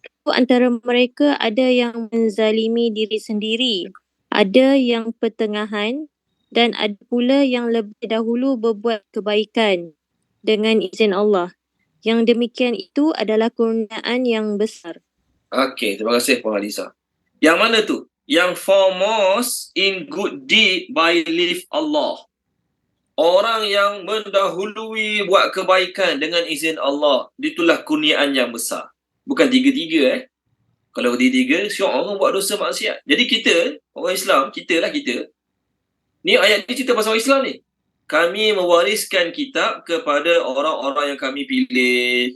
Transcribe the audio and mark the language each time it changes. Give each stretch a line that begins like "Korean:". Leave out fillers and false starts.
Malay: Antara mereka ada yang menzalimi diri sendiri, ada yang pertengahan, dan ada pula yang lebih dahulu berbuat kebaikan dengan izin Allah. Yang demikian itu adalah kurniaan yang besar. Okey, terima kasih Puan Aliza. Yang mana tu? Yang
English: foremost in good deed by leave Allah.
Malay: Orang yang mendahului buat kebaikan dengan izin Allah. Itulah kurniaan yang besar. Bukan tiga-tiga Kalau tiga-tiga, syok orang buat dosa maksiat. Jadi kita, orang Islam, kita. Ni ayat ni cerita pasal orang Islam ni. Kami mewariskan kitab kepada orang-orang yang kami pilih.